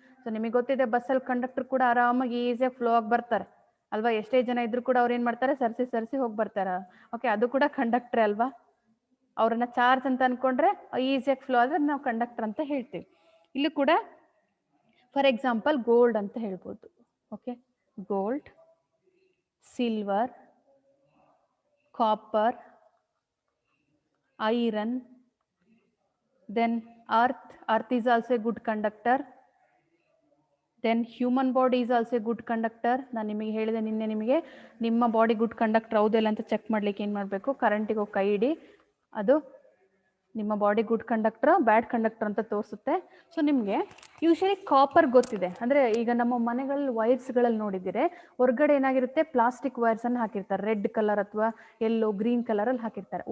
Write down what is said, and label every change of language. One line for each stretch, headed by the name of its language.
Kannada: So ನಿಮಗೆ ಗೊತ್ತಿದೆ, ಬಸ್ಸಲ್ಲಿ ಕಂಡಕ್ಟರ್ ಕೂಡ ಆರಾಮಾಗಿ ಈಸಿಯಾಗಿ ಫ್ಲೋ ಆಗಿ ಬರ್ತಾರೆ ಅಲ್ವಾ. ಎಷ್ಟೇ ಜನ ಇದ್ರು ಕೂಡ ಅವ್ರು ಏನು ಮಾಡ್ತಾರೆ, ಸರಿಸಿ ಹೋಗಿ ಬರ್ತಾರೆ. ಓಕೆ, ಅದು ಕೂಡ ಕಂಡಕ್ಟರ್ ಅಲ್ವಾ. ಅವ್ರನ್ನ ಚಾರ್ಜ್ ಅಂತ ಅನ್ಕೊಂಡ್ರೆ ಈಸಿಯಾಗಿ ಫ್ಲೋ ಆದ್ರೆ ನಾವು ಕಂಡಕ್ಟರ್ ಅಂತ ಹೇಳ್ತೀವಿ. ಇಲ್ಲಿ ಕೂಡ ಫಾರ್ ಎಕ್ಸಾಂಪಲ್ ಗೋಲ್ಡ್ ಅಂತ ಹೇಳ್ಬೋದು.
English: Okay, gold, silver, copper, iron, then earth is also a good conductor, then human body is also a good conductor.
Kannada: ನಾನು ನಿಮಗೆ ಹೇಳಿದೆ ನಿನ್ನೆ, ನಿಮಗೆ ನಿಮ್ಮ ಬಾಡಿ ಗುಡ್ ಕಂಡಕ್ಟರ್ ಹೌದಿಲ್ಲ ಅಂತ ಚೆಕ್ ಮಾಡ್ಲಿಕ್ಕೆ ಏನು ಮಾಡಬೇಕು, ಕರೆಂಟಿಗೆ ಹೋಗಿ ಕೈ ಇಡಿ, ಅದು ನಿಮ್ಮ body good conductor bad conductor ಅಂತ ತೋರಿಸುತ್ತೆ. ಸೊ ನಿಮಗೆ ಯೂಶಲಿ ಕಾಪರ್ ಗೊತ್ತಿದೆ, ಅಂದರೆ ಈಗ ನಮ್ಮ ಮನೆಗಳಲ್ಲಿ ವೈರ್ಸ್ಗಳಲ್ಲಿ ನೋಡಿದ್ದೀರಿ, ಹೊರಗಡೆ ಏನಾಗಿರುತ್ತೆ, ಪ್ಲಾಸ್ಟಿಕ್ ವೈರ್ಸ್ ಅನ್ನು ಹಾಕಿರ್ತಾರೆ, ರೆಡ್ ಕಲರ್ ಅಥವಾ ಎಲ್ಲೋ ಗ್ರೀನ್ ಕಲರಲ್ಲಿ ಹಾಕಿರ್ತಾರೆ.